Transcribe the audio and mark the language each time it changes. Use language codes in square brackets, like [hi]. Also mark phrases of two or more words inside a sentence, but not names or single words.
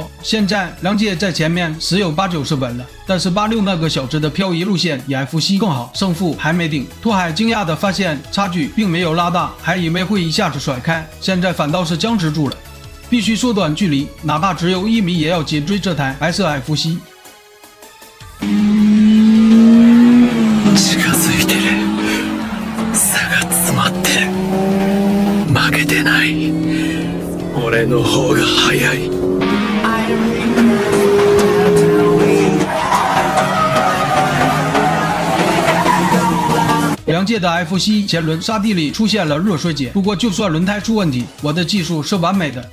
[zh] 现在梁界在前面十有8、9是稳了，但是86那个小子的漂移路线比 F7更好，胜负还没定。拓海惊讶地发现差距并没有拉大，还以为会一下子甩开，现在反倒是僵持住了，必須缩短距离，哪怕只有1米也要紧追这台白色 F7。 [ja] 近づいてる。差が詰まってる。負けてない。俺の方が速い。 [zh] 梁界的 F7前轮沙地里出现了热衰竭，不过就算轮胎出问题，我的技术是完美的。